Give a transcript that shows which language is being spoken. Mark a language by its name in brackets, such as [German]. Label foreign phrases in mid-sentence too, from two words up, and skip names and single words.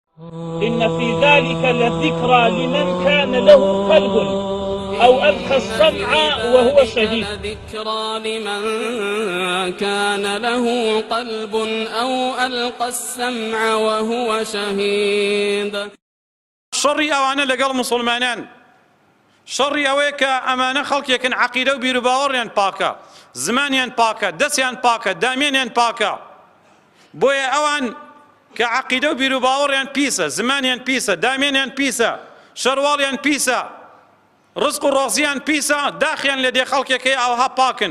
[Arabic] إن في ذلك لذكرى لمن كان له قلب أو ألقى السمع وهو شهيد. ذكرى لمن كان له قلب أو ألقى السمع وهو شهيد. [Central Kurdish] شەڕی ئەوانە لەگەڵ مسلمانان، شەڕی ئەوەیە کە ئەمانە خەڵکێکن عەقیدە و بیر و باوەڕیان پاکە، زمانیان پاکە، دەستیان پاکە، دامێنیان پاکە. بۆیە ئەوان کە عەقیدە و بیر و باوەڕیان پیسە، زمانیان پیسە، دامێنیان پیسە، شەرواڵیان پیسە، ڕزق و ڕۆزیان پیسە، داخیان لێ دێ خەڵکێکی ئەوها پاکن.